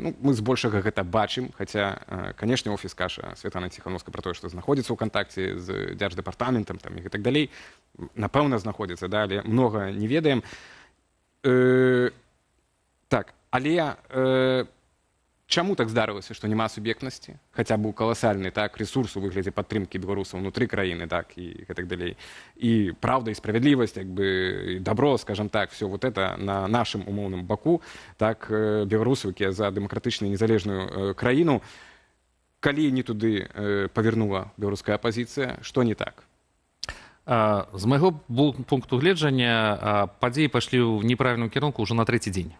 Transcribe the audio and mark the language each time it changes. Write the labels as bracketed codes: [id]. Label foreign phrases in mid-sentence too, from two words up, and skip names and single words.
[be] Ну, мы збольшага гэта бачым, хаця, канешне, офіс каша Святланы Ціхановскай пра тое, што знаходзіцца ў кантакце з дзярждэпартаментам там, і так далей, напэўна, знаходзіцца, да, але многа не ведаем. Так, але чаму так здарылася, што няма суб'ектнасці? Хаця быў каласальны, так, ресурс у выглядзе падтрымкі беларусаў унутры краіны, так, і так далей. І праўда, і справядлівасць, як бы, і [ru] добро, скажем так, все вот это [be] на нашым умоўным баку, так, беларусаў, якія за дэмакратычную незалежную краіну, калі не туды павернула беларуская апозіцыя, што не так? З майго пункту гледжання падзеі пайшлі ў неправільным кірунку ўжо на трэці дзень.